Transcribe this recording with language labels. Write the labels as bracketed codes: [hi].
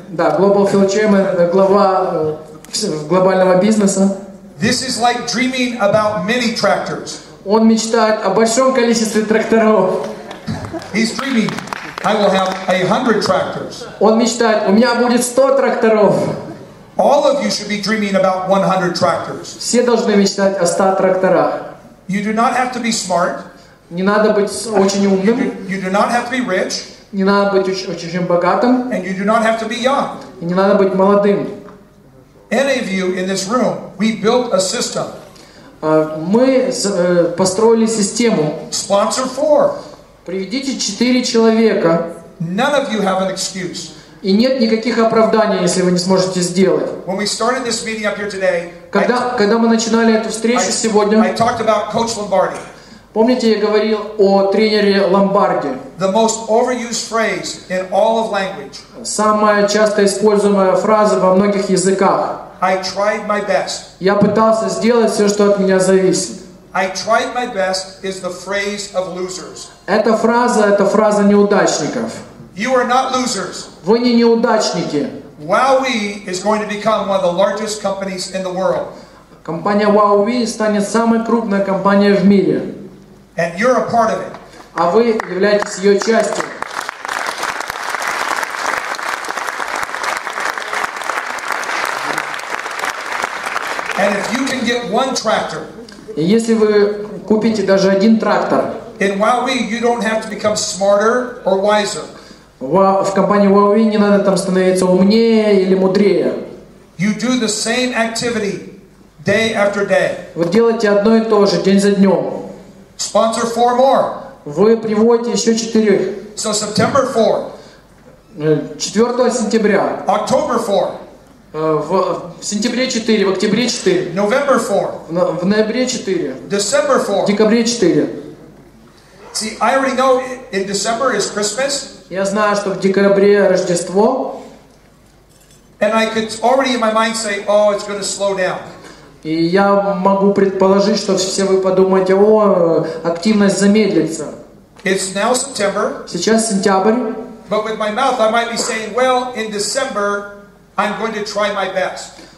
[ru] Да, [en] Global Field Chairman, [ru] глава глобального бизнеса. [en] This is like dreaming about many tractors. [ru] Он мечтает о большом количестве тракторов. [en] He's dreaming, I will have 100 tractors. [ru] Он мечтает, у меня будет 100 тракторов. [en] All of you should be dreaming about 100 tractors. [ru] Все должны мечтать о 100 тракторах. [en] You do not have to be smart. [ru] Не надо быть очень умным. [en] You do not have to be rich. [ru] Не надо быть очень богатым. [en] And you do not have to be young. [ru] И не надо быть молодым. [en] Any of you in this room, we built a system. [ru] Мы построили систему. [en] Sponsor 4. [ru] Приведите 4 человека. [en] None of you have an excuse. [ru] И нет никаких оправданий, если вы не сможете сделать. [en] When we started this meeting up here today, [ru] Когда мы начинали эту встречу сегодня, [en] I talked about Coach Lombardi. [ru] помните, я говорил о тренере Ломбарди. [en] The most overused phrase in all of language. [ru] Самая часто используемая фраза во многих языках. [en] I tried my best. [ru] Я пытался сделать все, что от меня зависит. [en] I tried my best is the phrase of losers. [ru] Это фраза неудачников. [en] You are not losers. [ru] Вы не неудачники. [en] Huawei is going to become one of the largest companies in the world. [ru] Компания Huawei станет самой крупной компанией в мире. [en] And you're a part of it. [ru] А вы являетесь ее частью. [en] And if you can get one tractor, [ru] И если вы купите даже один трактор, [en] in Huawei you don't have to become smarter or wiser. [ru] в компании Huawei не надо там становиться умнее или мудрее. [en] You do the same activity day after day. [ru] Вы делаете одно и то же, день за днем. [en] Sponsor 4 more. [ru] Вы приводите еще 4. [en] So September 4, [ru] 4 сентября. [en] October 4, [ru] В сентябре 4, в октябре 4. [en] November 4, [ru] В ноябре 4. [en] December [ru] В [en] 4. [ru] декабре 4. [en] See, I already know in December is Christmas, [ru] Я знаю, что в декабре Рождество. [en] and I could already in my mind say, oh, it's going to slow down. [ru] И я могу предположить, что все вы подумаете, активность замедлится. [en] It's now September, [ru] Сейчас сентябрь. [en] but with my mouth I might be saying, well, in December, I'm going to try my best.